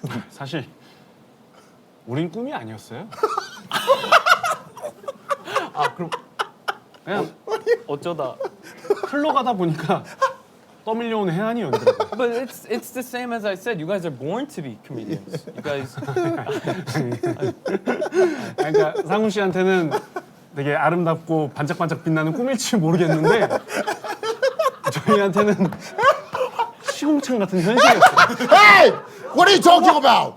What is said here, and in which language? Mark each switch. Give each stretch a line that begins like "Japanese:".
Korean: 사실 우린 꿈이 아니었어요. 그럼 그냥 어쩌다. 흘러가다 보니까 떠밀려오는 해안이었더라고요.
English: But it's the same as I said. You guys are born to be comedians. You guys.
Korean: 그러니까 상우 씨한테는 되게 아름답고 반짝반짝 빛나는 꿈일지 모르겠는데 저희한테는 시궁창 같은 현실이었어요.
English: Hey, what are you talking about?